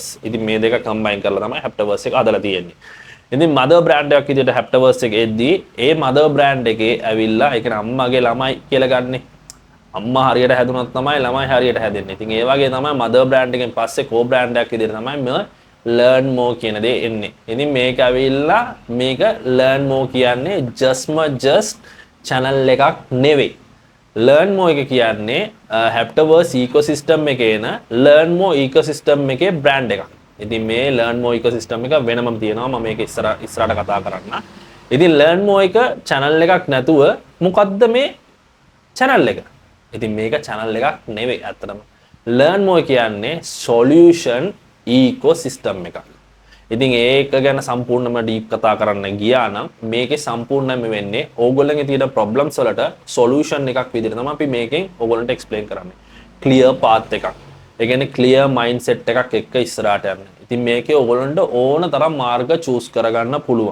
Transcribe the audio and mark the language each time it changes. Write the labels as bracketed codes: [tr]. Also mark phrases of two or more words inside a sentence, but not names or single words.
[si] ඉතින් මේ දෙක combine කරලා තමයි Haptoverse එක හදලා තියෙන්නේ. ඉතින් [en] mother brand [si] එකක් විදිහට Haptoverse එක එද්දී ඒ [en] mother brand [si] එකේ ඇවිල්ලා ඒ කියන්නේ අම්මාගේ ළමයි කියලා ගන්නෙ. අම්මා හරියට හැදුනොත් තමයි ළමයි හරියට හැදෙන්නේ. ඉතින් ඒ වගේ තමයි [en] mother brand [si] එකෙන් පස්සේ [en] co brand [si] එකක් විදිහට තමයි මේ [en] learn more [si] කියන දේ එන්නේ. ඉතින් මේක ඇවිල්ලා මේක [en] learn more [si] කියන්නේ [en] just channel [si] එකක් නෙවෙයි. [en] learn more [si] එක කියන්නේ Haptoverse ecosystem එකේ එන [en] learn more ecosystem [si] එකේ brand එකක්. ඉතින් මේ [en] learn more ecosystem [si] එක වෙනමම තියෙනවා. මම මේක ඉස්සරහට කතා කරන්න. ඉතින් [en] learn more [si] එක channel එකක් නැතුව මොකද්ද මේ channel එක? ඉතින් මේක channel එකක් නෙවෙයි අත්තටම. [en] learn more [si] කියන්නේ [en] solution ecosystem [si] එකක්. ඉතින් ඒක ගැන සම්පූර්ණයෙන්ම ඩීප් කතා කරන්න ගියා නම් මේකේ සම්පූර්ණයෙන්ම වෙන්නේ ඕගොල්ලන්ගේ තියෙන ප්‍රොබ්ලම්ස් වලට සොලියුෂන් එකක් විදිහට තමයි අපි මේකෙන් ඕගොල්ලන්ට එක්ස්ප්ලেইন කරන්නේ. [en] clear path [si] එකක්. ඒ කියන්නේ [en] clear mindset [si] එකක් එක්ක ඉස්සරහට යන්න. ඉතින් මේකේ ඕගොල්ලන්ට ඕන තරම් මාර්ග චූස් කරගන්න පුළුවන්.